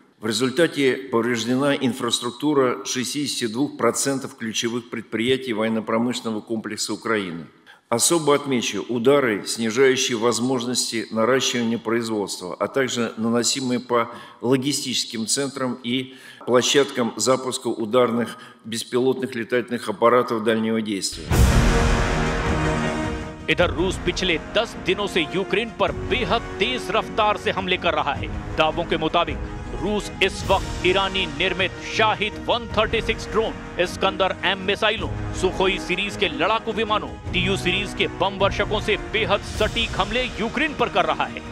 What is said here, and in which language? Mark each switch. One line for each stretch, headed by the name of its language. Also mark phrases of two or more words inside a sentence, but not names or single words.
Russian: В результате повреждена инфраструктура 62% ключевых предприятий военно-промышленного комплекса Украины. Особо отмечу удары, снижающие возможности наращивания производства, а также наносимые по логистическим центрам и площадкам запуска ударных беспилотных летательных аппаратов дальнего действия.
Hindi: इधर रूस पिछले 10 दिनों से यूक्रेन पर बेहद तेज रफ्तार से हमले कर रहा है। दावों के मुताबिक रूस इस वक्त ईरानी निर्मित शाहिद 136 ड्रोन, इस्कंदर एम मिसाइलों, सुखोई सीरीज के लड़ाकू विमानों, टीयू सीरीज के बम वर्षकों से बेहद सटीक हमले यूक्रेन पर कर रहा है।